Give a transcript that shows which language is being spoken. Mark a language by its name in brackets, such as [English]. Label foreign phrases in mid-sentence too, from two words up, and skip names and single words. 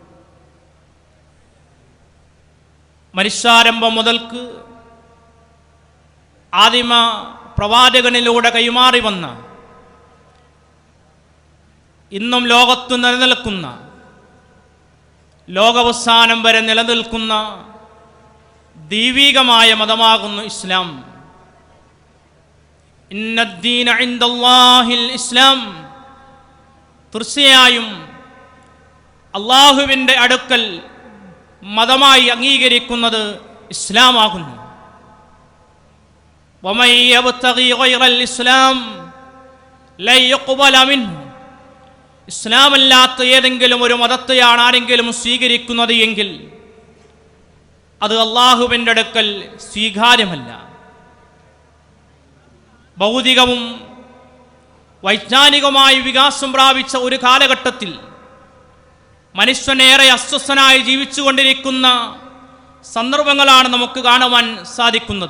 [Malayalam] മനുഷ്യാരംഭം മുതൽക്ക് ആദിമ പ്രവാചകനിലൂടെ കൈമാറി വന്ന ഇന്നും ലോകത്തു നിലനിൽക്കുന്ന ലോകാവസാനം വരെ നിലനിൽക്കുന്ന ദൈവികമായ മതമാകുന്നു ഇസ്ലാം. [Arabic] إن الدين عند الله الإسلام. [Malayalam] തീർച്ചയായും അള്ളാഹുവിൻ്റെ അടുക്കൽ മതമായി അംഗീകരിക്കുന്നത് ഇസ്ലാമാകുന്നു. [Arabic] ومن يبتغي غير الإسلام لا يقبل منه. [Malayalam] ഇസ്ലാമല്ലാത്ത ഏതെങ്കിലും ഒരു മതത്തെയാണ് ആരെങ്കിലും സ്വീകരിക്കുന്നത് എങ്കിൽ അത് അള്ളാഹുവിൻ്റെ അടുക്കൽ സ്വീകാര്യമല്ല. ഭൗതികവും വൈജ്ഞാനികവുമായി വികാസം പ്രാപിച്ച ഒരു കാലഘട്ടത്തിൽ മനുഷ്യനേറെ അസ്വസ്ഥനായി ജീവിച്ചുകൊണ്ടിരിക്കുന്ന സന്ദർഭങ്ങളാണ് നമുക്ക് കാണുവാൻ സാധിക്കുന്നത്.